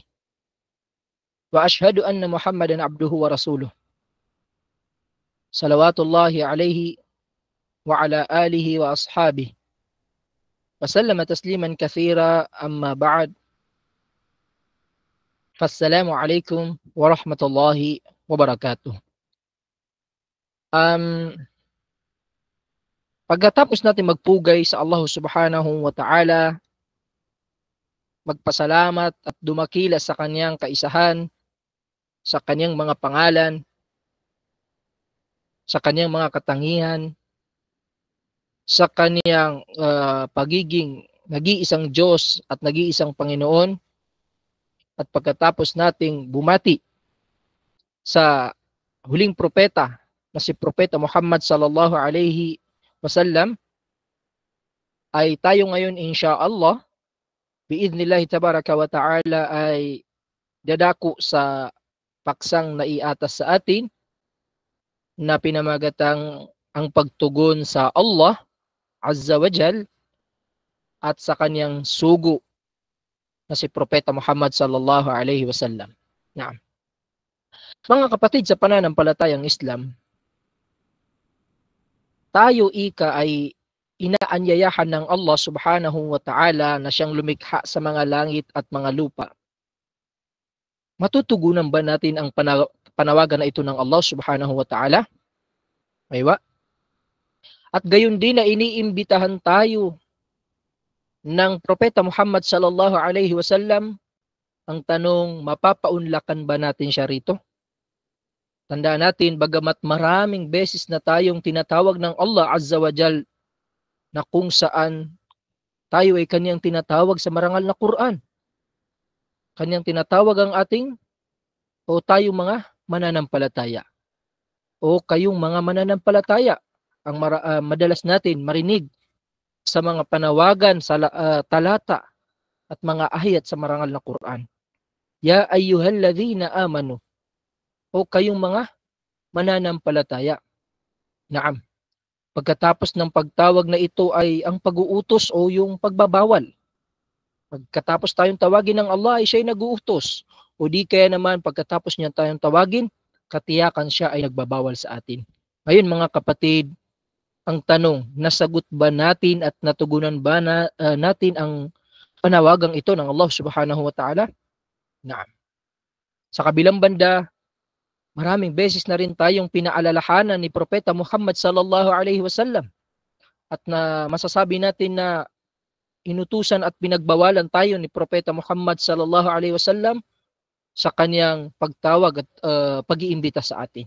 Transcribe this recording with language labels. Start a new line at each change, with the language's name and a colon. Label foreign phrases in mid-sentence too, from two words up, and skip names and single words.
Arabic: وأشهد أن محمدا عبده ورسوله صلوات الله عليه وعلى آله وأصحابه وسلم تسليما كثيرا. أما بعد، فالسلام عليكم ورحمة الله وبركاته.
Filipino: Pagkatapos natin magpugay sa Allah
Arabic: سبحانه وتعالى,
Filipino: magpasalamat at dumakila sa kanyang kaisahan, sa kanyang mga pangalan, sa kanyang mga katangian, sa kanyang pagiging nag-iisang Diyos at nag-iisang Panginoon, at pagkatapos nating bumati sa huling propeta na si Propeta Muhammad
Arabic: صلى الله عليه وسلم,
Filipino: ay tayo ngayon
Arabic: إن شاء الله بإذن الله تبارك وتعالى
Filipino: ay dadako sa paksang naiatas sa atin na pinamagatang ang pagtugon sa Allah
Arabic: عز وجل
Filipino: at sa kanyang sugo na si Propeta Muhammad
Arabic: صلى الله عليه وسلم.
Filipino: Naam. Mga kapatid sa pananampalatayang Islam, tayo ay inaanyayahan ng Allah
Arabic: سبحانه وتعالى
Filipino: na siyang lumikha sa mga langit at mga lupa. Matutugunan ba natin ang panawagan na ito ng Allah
Arabic: سبحانه وتعالى?
Filipino: Aywa. At gayon din na iniimbitahan tayo ng Propeta Muhammad
Arabic: صلى الله عليه وسلم.
Filipino: Ang tanong, mapapaunlakan ba natin siya rito? Tandaan natin, bagamat maraming beses na tayong tinatawag ng Allah
Arabic: عز وجل
Filipino: na kung saan tayo ay kanyang tinatawag sa marangal na Quran. Kanyang tinatawag ang ating o tayong mga mananampalataya. O kayong mga mananampalataya ang madalas natin marinig sa mga panawagan sa talata at mga ayat sa marangal na Quran.
Arabic: يا أيها الذين آمنوا,
Filipino: o kayong mga mananampalataya. Naam. Pagkatapos ng pagtawag na ito ay ang pag-uutos o yung pagbabawal. Pagkatapos tayong tawagin ng Allah ay siya'y nag-uutos. O di kaya naman pagkatapos niya tayong tawagin, katiyakan siya ay nagbabawal sa atin. Ngayon mga kapatid, ang tanong, nasagot ba natin at natugunan ba natin ang panawagang ito ng Allah
Arabic: سبحانه وتعالى?
Filipino: Naam. Sa kabilang banda, maraming beses na rin tayong pinaalalahanan ni Propeta Muhammad
Arabic: صلى الله عليه وسلم
Filipino: at na masasabi natin na inutusan at pinagbawalan tayo ni Propeta Muhammad
Arabic: صلى الله عليه وسلم
Filipino: sa kanyang pagtawag at pag-iimbita sa atin.